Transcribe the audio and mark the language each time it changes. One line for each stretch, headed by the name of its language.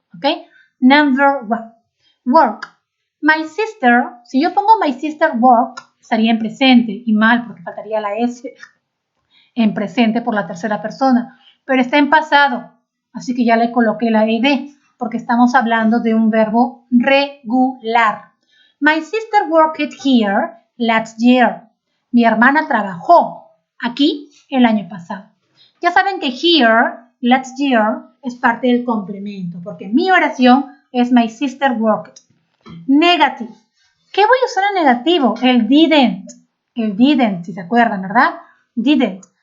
Spanish: Ok, number 1. Work.
English: My sister,
Spanish: si yo pongo
English: my sister work,
Spanish: estaría en presente y mal porque faltaría la S en presente por la tercera persona, pero está en pasado, así que ya le coloqué la ed porque estamos hablando de un verbo regular.
English: My sister worked here last year.
Spanish: Mi hermana trabajó aquí el año pasado. Ya saben que
English: here, last year,
Spanish: es parte del complemento porque mi oración es
English: my sister worked. Negative.
Spanish: ¿Qué voy a usar en negativo? El didn't. El didn't, si se acuerdan, ¿verdad? Didn't.